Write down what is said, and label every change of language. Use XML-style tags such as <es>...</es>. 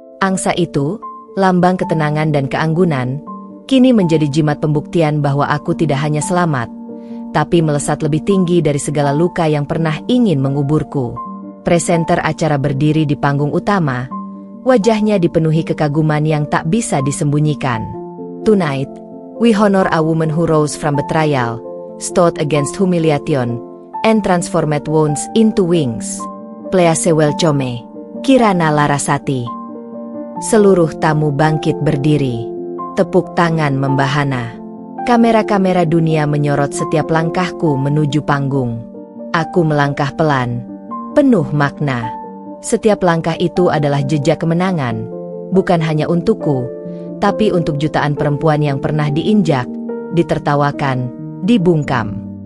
<id>Angsa itu, lambang ketenangan dan keanggunan, kini menjadi jimat pembuktian bahwa aku tidak hanya selamat, tapi melesat lebih tinggi dari segala luka yang pernah ingin menguburku. Presenter acara berdiri di panggung utama, wajahnya dipenuhi kekaguman yang tak bisa disembunyikan.</id> <en>Tonight, we honor a woman who rose from betrayal, stood against humiliation, and transformed wounds into wings. Please welcome, Kirana Larasati.</en> <id>Seluruh tamu bangkit berdiri. Tepuk tangan membahana. Kamera-kamera dunia menyorot setiap langkahku menuju panggung. Aku melangkah pelan, penuh makna. Setiap langkah itu adalah jejak kemenangan, bukan hanya untukku, tapi untuk jutaan perempuan yang pernah diinjak, ditertawakan, dibungkam.</id>